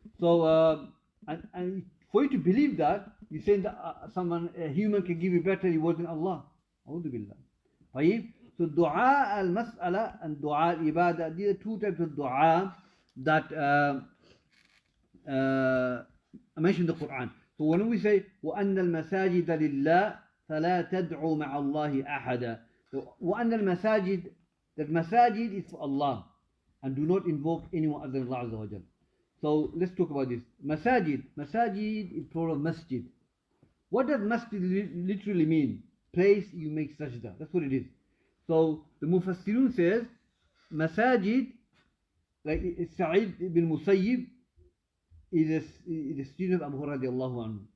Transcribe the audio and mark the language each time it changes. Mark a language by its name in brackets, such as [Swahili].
[English] So, and for you to believe that, you say that a human can give you better reward than Allah. [Arabic] A'udhu billah. طيب. [English] So dua al-mas'ala and dua al-ibadah, these are two types of dua that I mentioned in the Quran. So when we say [Arabic] وَأَنَّ الْمَسَاجِدَ لِلَّهِ فَلَا تَدْعُوا مَعَ اللَّهِ أَحَدًا. [English] So [Arabic] وَأَنَّ الْمَسَاجِد, [English] that masajid is for Allah and do not invoke anyone other than Allah Azza wa Jal. So let's talk about this. Masajid is plural of masjid. What does masjid literally mean? Place you make sajda. That's what it is. So the Mufassirun says, Masajid, like Sa'id ibn Musayyib is a student of Abu Hurairah radiallahu anhu.